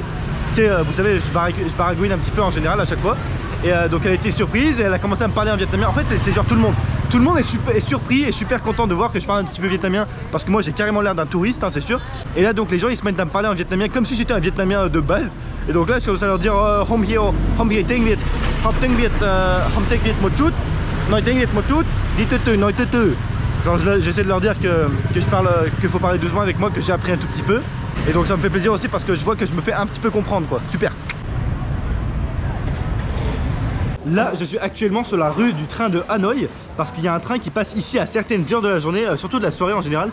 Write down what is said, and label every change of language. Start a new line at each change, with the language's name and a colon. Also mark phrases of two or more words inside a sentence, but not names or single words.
French: Tu sais, vous savez, je baragouine un petit peu en général à chaque fois. Et donc elle a été surprise et elle a commencé à me parler en vietnamien. En fait c'est genre tout le monde. Tout le monde est surpris et super content de voir que je parle un petit peu vietnamien parce que moi j'ai carrément l'air d'un touriste, hein, c'est sûr. Et là donc les gens ils se mettent à me parler en vietnamien comme si j'étais un vietnamien de base. Et donc là je commence à leur dire
Vietnamese: hom hie tiếng Việt, học tiếng Việt một chút, nói tiếng Việt một chút, dis từ từ, nói từ từ.
French: Genre j'essaie de leur dire qu'il faut parler doucement avec moi, que j'ai appris un tout petit peu. Et donc ça me fait plaisir aussi parce que je vois que je me fais un petit peu comprendre quoi. Super. Là, je suis actuellement sur la rue du train de Hanoï parce qu'il y a un train qui passe ici à certaines heures de la journée, surtout de la soirée en général.